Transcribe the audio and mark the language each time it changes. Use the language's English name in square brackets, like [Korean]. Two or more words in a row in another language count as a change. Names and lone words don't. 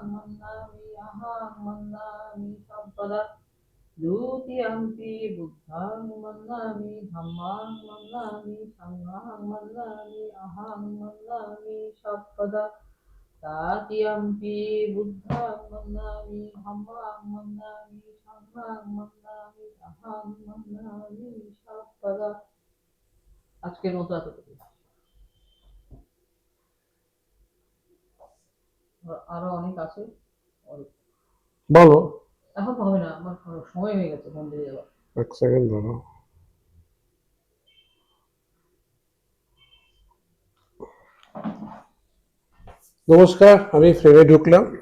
[Pali] বন্দামি অহং বন্দামি সম্পদা দ্বিতীয়ম্পি বুদ্ধাং বন্দামি ধম্মাং বন্দামি সংঘাং বন্দামি অহং বন্দামি সম্পদা তৃতীয়ম্পি বুদ্ধাং বন্দামি ধম্মাং বন্দামি সংঘাং বন্দামি অহং বন্দামি সম্পদা। [Bangla] আজকের মতো এতটুকু। আরো অনেক আছে, বলো। এখন তো হবে না, আমার সময় হয়ে গেছে ফোন দিয়ে যাওয়ার। এক সেকেন্ড ধরো। নমস্কার, আমি ফ্রেমে ঢুকলাম।